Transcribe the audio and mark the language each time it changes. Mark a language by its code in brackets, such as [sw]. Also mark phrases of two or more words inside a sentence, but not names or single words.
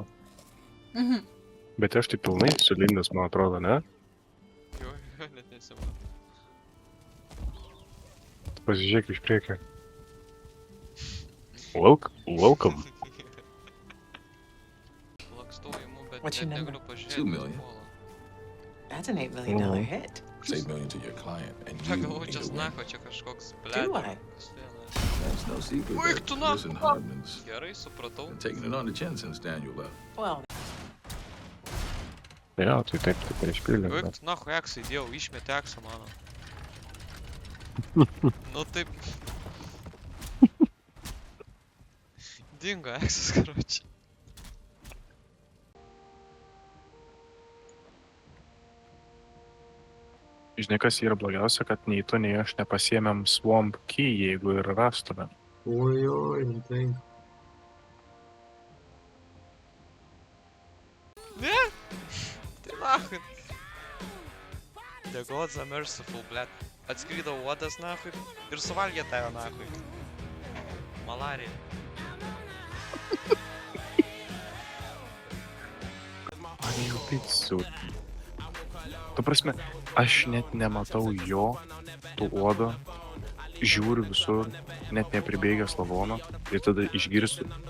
[lt] Bet aš tai pilnai sulindęs, man atrodo, ne? Jo, net nesimato. Pasižiūrėk iš priekio. Welcome. Lakstau imu, bet [en] What's your [lt] net [en] number? [lt] negaliu pažiūrėti. [en] 2 million. That's an $8 million hit. It's $8 million to your client, and you [lt] Pagalvoju, [en] need [lt] čia [en] to win. [lt] snako, čia kažkoks [en] Do [lt] blėt. [en] I? That's no secret. [lt] Oi, [en] that [lt] tu na- [en] Chris and Hardman's [lt] Gerai, supratau. [en] been taking it on the chin since Daniel left. Well, [lt] Jo, tai taip išpildė. Oi, tu nahu eksą įdėjau, išmetė eksą mano. Nu taip. Dingo eksas, karoči. Žinai, kas yra blogiausia, kad nei tu, nei aš nepasiėmėm Swamp Key, jeigu ir rastume. Oi, tai. Ne? Tai nahui. [en] The gods are merciful, [lt] blėt. Atskrydo uodas nahui ir suvalgė tave nahui. Malarija. Picų. Tu prasme, aš net nematau jo, tų uodo, žiūriu visur, net nepribėgęs lavono ir tada išgirstu.